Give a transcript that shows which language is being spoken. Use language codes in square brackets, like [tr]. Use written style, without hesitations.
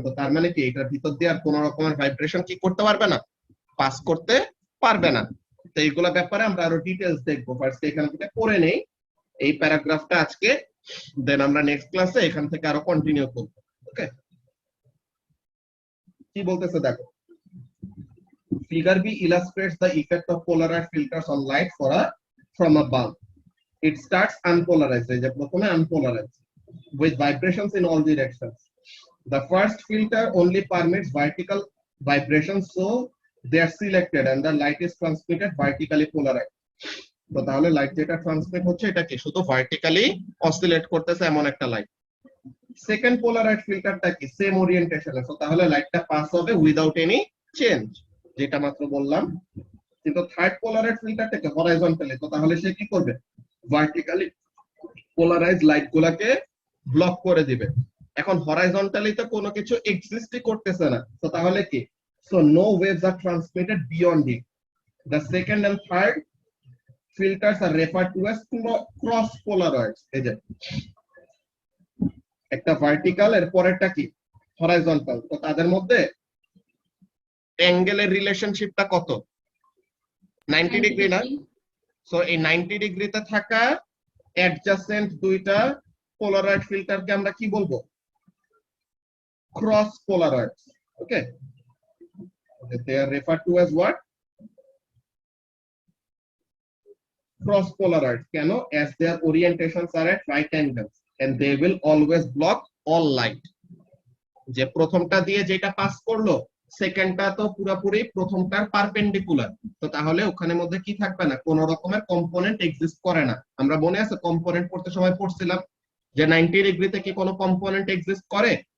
[bn] তো তার মানে কি এটার ভিতর দিয়ে আর কোন রকমের ভাইব্রেশন কি করতে পারবে না, পাস করতে পারবে না। তো এইগুলা ব্যাপারে আমরা আরো ডিটেইলস দেখবো। ফার্স্ট এখান থেকে পড়ে নেই এই প্যারাগ্রাফটা আজকে, দেন আমরা নেক্সট ক্লাসে এখান থেকে আরো কন্টিনিউ করব। ওকে, কি বলতেছে দেখো। [en] Figure B illustrates the effect of polarized filters on light from a bulb. It starts unpolarized, unpolarized, with vibrations in all directions. The first filter only permits vertical vibrations, so they are selected and the light is transmitted vertically polarized. [bn] তো তাহলে light যেটা transmit হচ্ছে এটা কি শুধু vertically oscillate করতেছে এমন একটা লাইট। সেকেন্ড পোলারাইজ ফিল্টারটা কি সেম ওরিয়েন্টেশনে, তো তাহলে লাইটটা পাস হবে উইদাউট এনি চেঞ্জ, যেটা মাত্র বললাম। কিন্তু থার্ড পোলারাইজ ফিল্টারটাকে হরাইজন্টালি, তো তাহলে সে কি করবে? ভার্টিক্যালি পোলারাইজ লাইট গুলাকে ব্লক করে দিবে। এখন হরাইজন্টালি তো কোনো কিছু এক্সিস্টই করতেছে না, তো তাহলে কি? [en] So no waves are transmitted beyond it. The second and third filters are referred to as cross polaroids। [bn] এই যে একটা ভার্টিক্যাল, এর পরেরটা কি হরাইজন্টাল, তো তাদের মধ্যে অ্যাঙ্গেলের রিলেশনশিপটা কত? 90 ডিগ্রি না? সো এই 90 ডিগ্রিতে থাকা অ্যাডজাসেন্ট দুইটা পোলারাইড ফিল্টারকে আমরা কি বলবো? Cross পোলারয়েডস। [en] Okay, they are referred to as what? Cross polaroids. কেন? as their orientations are at right angles and they will always block all light. [bn] যে প্রথমটা দিয়ে যেটা পাস করলো, সেকেন্ডটা তো পুরোপুরি প্রথমটার পারপেন্ডিকুলার, তো তাহলে ওখানে মধ্যে কি থাকবে না, কোন রকমের কম্পোনেন্ট এক্সিস্ট করে না। আমরা মনে আছে কম্পোনেন্ট পড়তে সময় পড়ছিলাম যে 90 ডিগ্রিতে কি কোনো কম্পোনেন্ট এক্সিস্ট করে?